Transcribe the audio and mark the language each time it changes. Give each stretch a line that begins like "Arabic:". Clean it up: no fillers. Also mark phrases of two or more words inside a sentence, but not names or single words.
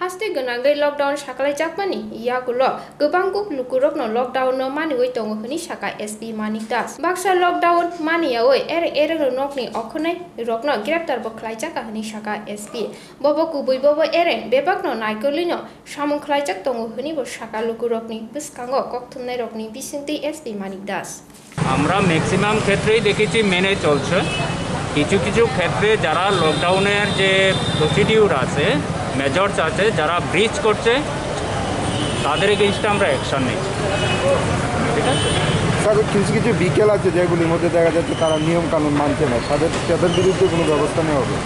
Bodo: गोनाङै लकडाउन साखालाय जाकमानि यागुल गोबांगुक लुकुरकनो लकडाउन नो मानिगै दङ हनि साका एसपि मानिक दास बाक्सा लकडाउन मानियावै एरें एरें नकनि अखनाय रकनो ग्रेप्तार बखलाय जाका हनि साका एसपि बबो गुबै बबो एरें बेबाकनो नायकलिनो सामुं खलाय जाक दङ हनि बो साका लुकुरकनि बिस्कांगो कक्थुमनाय रकनि बिसिंति एसपि मानिक दास
Bangla: আমরা ম্যাক্সিমাম ক্ষেত্রেই দেখেছি মেনে চলছে কিছু কিছু ক্ষেত্রে যারা লকডাউনের যে প্রসিডিউর আছে মেজর্স আছে যারা ব্রিচ করছে তাদের এগেইনস্টে আমরা অ্যাকশন নিচ্ছি ঠিক আছে স্যার কিছু কিছু বিকেল আছে যেগুলির মধ্যে দেখা যাচ্ছে তারা নিয়ম কানুন মানছে না তাদের বিরুদ্ধে কোনো ব্যবস্থা নেওয়া হবে